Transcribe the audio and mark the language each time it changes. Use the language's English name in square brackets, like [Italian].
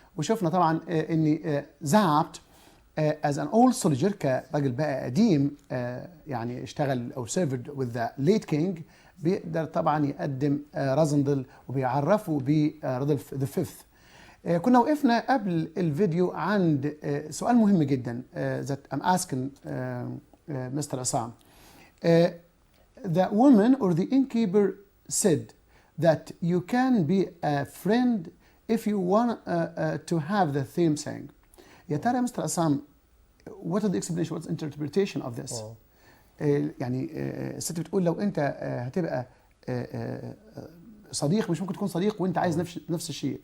[Arabic] وشفنا طبعا ان زابت [English] as an old soldier [Arabic] كراجل بقى قديم يعني اشتغل او [English] served with the late king، [Arabic] بيقدر طبعا يقدم رازندل وبيعرفه برودولف ذا فيفث. كنا وقفنا قبل الفيديو عند سؤال مهم جدا [English] that I'm asking Mr. [Arabic] عصام. [English] The woman or the innkeeper said that you can be a friend if you want to have the same thing. [Arabic] يا ترى مستر عصام [English] what is the explanation, what's the interpretation of this؟ [Arabic] يعني الست بتقول لو انت هتبقى صديق مش ممكن تكون صديق وانت عايز نفس الشيء.